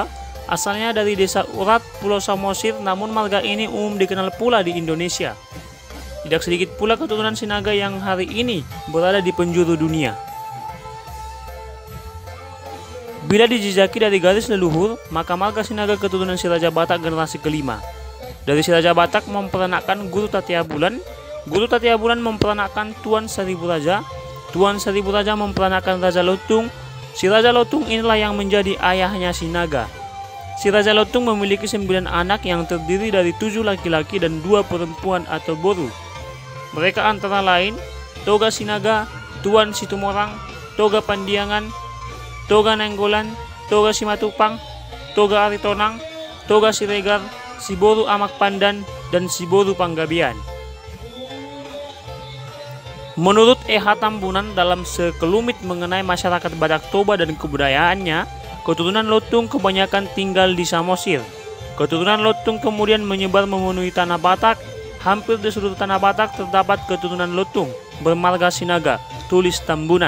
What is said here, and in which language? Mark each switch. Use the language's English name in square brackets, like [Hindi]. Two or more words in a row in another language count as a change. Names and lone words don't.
[Indonesian] Asalnya dari desa Urat, Pulau Samosir, namun marga ini umum dikenal pula di Indonesia. Tidak sedikit pula keturunan Sinaga yang hari ini berada di penjuru dunia. Bila dijejaki dari garis leluhur, maka marga Sinaga keturunan si Raja Batak generasi kelima. Dari si Raja Batak memperanakkan Guru Tatia Bulan. Guru Tatia Bulan memperanakkan Tuan Seribu Raja. Tuan Seribu Raja memperanakkan Raja Lotung. Si Raja Lotung inilah yang menjadi ayahnya Sinaga. Si Raja Lotung memiliki 9 anak yang terdiri dari 7 laki-laki dan 2 perempuan atau boru. Mereka antara lain Toga Sinaga, Tuan Situmorang, Toga Pandiangan, Toga Nenggolan, Toga Simatupang, Toga Aritonang, Toga Siregar, Siboru Amak Pandan, dan Siboru Panggabian. Menurut E.H. Tambunan dalam sekelumit mengenai masyarakat Batak Toba dan kebudayaannya, keturunan Lotung kebanyakan tinggal di Samosir. Keturunan Lotung kemudian menyebar memenuhi tanah Batak. Hampir di seluruh tanah Batak terdapat keturunan Lotung bermarga Sinaga, tulis Tambunan.